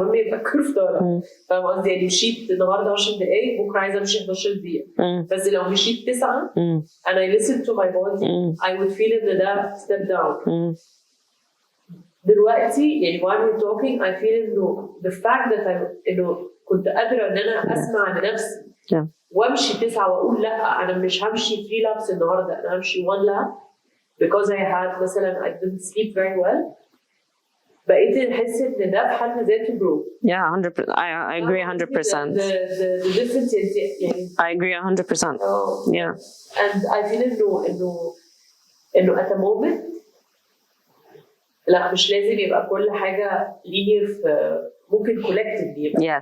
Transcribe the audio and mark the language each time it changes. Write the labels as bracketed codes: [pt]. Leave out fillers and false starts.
[ar] المهم يبقى كيرف طالع. فاهم قصدي؟ يعني مشيت النهارده 10 دقايق بكره عايزه امشي 11 دقيقه بس لو مشيت 9 [en] and I listen to my body I would feel [ar] ان ده [en] step down. [ar] دلوقتي يعني [en] while we're talking I feel [ar] انه [en] the fact that [ar] انه كنت قادره ان انا اسمع لنفسي وامشي 9 واقول لا انا مش همشي 3 laps النهارده انا همشي 1 lap [en] because I had [ar] مثلا [en] I didn't sleep very well [ar] بقيت احس ان ده في حد ذاته growth. [en] Yeah, 100%. I agree 100%. The difference is [ar] يعني [en] I agree 100%. Yeah. And I feel [ar] انه [en] at a moment [ar] لا مش لازم يبقى كل حاجة [en] linear [ar] في ممكن [en] collectively [ar] يبقى